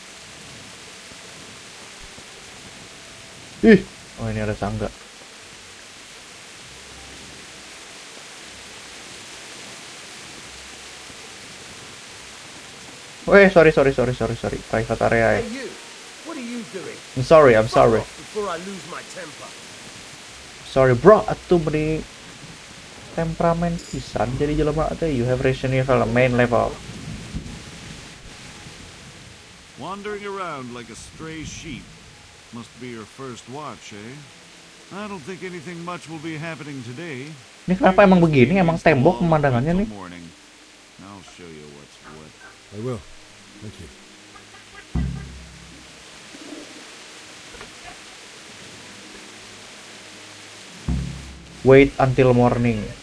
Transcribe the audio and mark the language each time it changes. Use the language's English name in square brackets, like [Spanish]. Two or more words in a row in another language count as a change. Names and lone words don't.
[Indonesian] Ih, oh ini ada tangga. Weh, [English] sorry. Private area. Hey you, what are you doing? I'm sorry. Before I lose my temper. Sorry bro, [Sundanese] atuh beri temperamen pisan jadi jelema teh. [English] You have reached level main level. Wandering around like a stray sheep. Must be your first watch, eh? I don't think anything much will be happening today. [Indonesian] Ini kenapa emang begini? Emang tembok pemandangannya nih? [English] I'll show you what's what. I will. Thank you. Wait until morning.